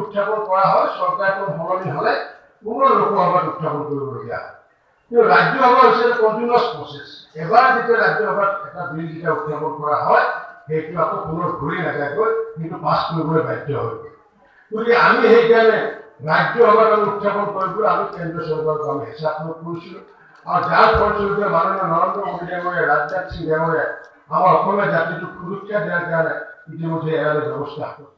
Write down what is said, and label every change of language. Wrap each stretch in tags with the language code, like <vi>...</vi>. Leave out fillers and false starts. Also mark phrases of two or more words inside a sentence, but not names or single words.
<as>উত্থাপন কৰা হয় চৰকাৰখন সলনি হ'লে কোনো লোকসভাত উত্থাপন কৰিবলগীয়া হয় কিন্তু ৰাজ্যসভা হৈছে</as> <en>continuous process</en> <as>এবাৰ যেতিয়া ৰাজ্যসভাত এটা বিল যেতিয়া উত্থাপন কৰা হয় সেইটো আকৌ পুনৰ ঘূৰি নাযায়গৈ কিন্তু পাছ কৰিবলৈ বাধ্য হয় গতিকে আমি সেইকাৰণে ৰাজ্যসভাত উত্থাপন কৰিবলৈ আমি কেন্দ্ৰ চৰকাৰক আমি হিচাপ কৰিছিলোঁ আৰু যাৰ ফলস্বৰূপে মাননীয় নৰেন্দ্ৰ মোদী ডাঙৰীয়া ৰাজনাথ সিংহ ডাঙৰীয়া আমাৰ জাতি সুৰক্ষা দিয়াৰ কাৰণ ইতিমধ্যে এৰাৰ ব্যৱস্থা</as>